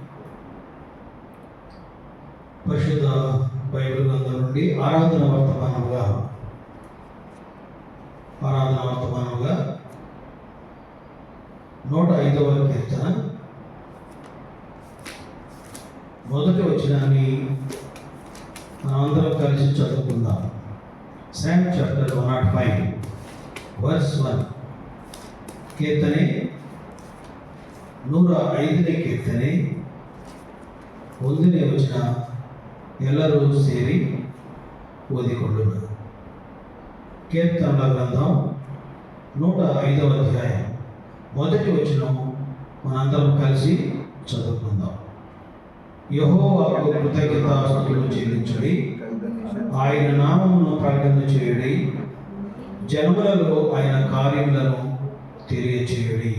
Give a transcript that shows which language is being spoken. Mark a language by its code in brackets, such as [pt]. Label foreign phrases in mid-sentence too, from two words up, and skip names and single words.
[te] పరిశుద్ధ బైబిల్ గ్రంథం నుండి ఆరాధన వర్తమానముగా 105వ కీర్తన మొదటి వచనాన్ని మనందరం కలిసి చదువుకుందాం. [en] Psalm chapter 105 verse 1. [kn] ಕೀರ್ತನೆ 105ನೇ ಕೀರ್ತನೆ 1ನೇ ವಚನ. ಎಲ್ಲರೂ ಸೇರಿ ಓದಿಕೊಳ್ಳೋಣ. [te] కీర్తనల గ్రంథం 105వ అధ్యాయం మొదటి వచనం మనందరం కలిసి చదువుకుందాం. యెహోవాకు కృతజ్ఞతాస్తుతులు చెల్లించుడి, ఆయన నామమును ప్రకటన చేయుడి, జనములలో ఆయన కార్యములను తెలియచేయుడి.